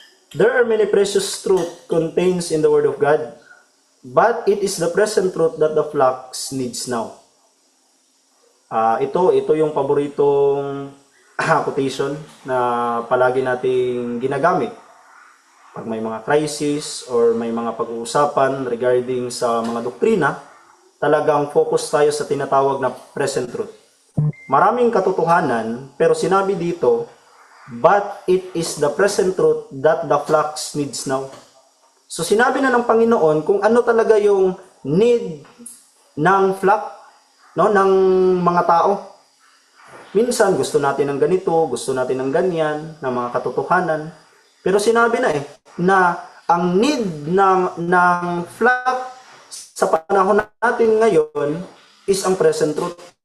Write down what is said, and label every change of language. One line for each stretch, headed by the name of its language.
English: There are many precious truths contained in the Word of God, but it is the present truth that the flock needs now.
Filipino: Ito yung paboritong quotation na palagi nating ginagamit pag may mga crisis or may mga pag-uusapan regarding sa mga doktrina. Talagang focus tayo sa tinatawag na present truth. Maraming katotohanan, pero sinabi dito,
English: but it is the present truth that the flock needs now.
Filipino: So sinabi na ng Panginoon kung ano talaga yung need ng flock, no, ng mga tao. Minsan gusto natin ng ganito, gusto natin ng ganyan, ng mga katotohanan. Pero sinabi na na ang need ng flock sa panahon natin ngayon is ang present truth.